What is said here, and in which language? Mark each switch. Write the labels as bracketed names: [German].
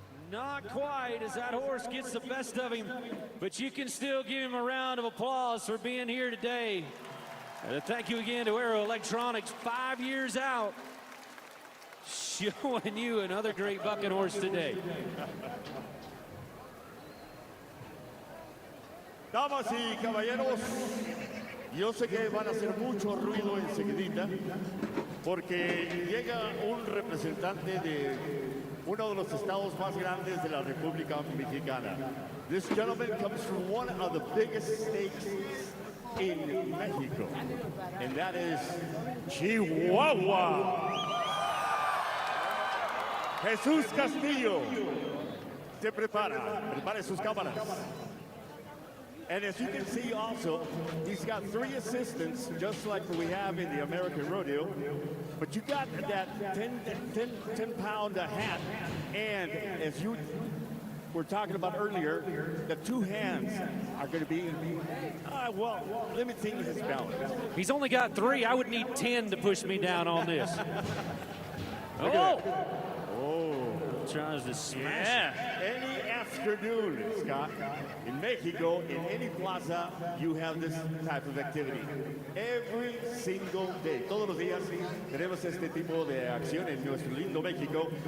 [English] Not quite, as that horse gets the best of him, but you can still give him a round of applause for being here today. And thank you again to Aero Electronics, 5 years out, showing you another great bucking horse today. [Spanish] Damas y caballeros, yo sé que van a hacer mucho ruido enseguidita, porque llega un representante de uno de los estados más grandes de la República Mexicana. [English] This gentleman comes from one of the biggest states in Mexico, and that is Chihuahua. [Spanish] Jesús Castillo se prepare sus cámaras. [English] And as you can see also, he's got 3 assistants, just like we have in the American Rodeo. But you got that 10-pound hat, and as you were talking about earlier, the 2 hands are going to be, well, limiting his balance. He's only got 3. I would need 10 to push me down on this. Oh! Tries to smash it. Any afternoon, Scott, in Mexico, in any plaza, you have this type of activity. Every single day. [Spanish] Todos los días tenemos este tipo de acción en nuestro lindo México.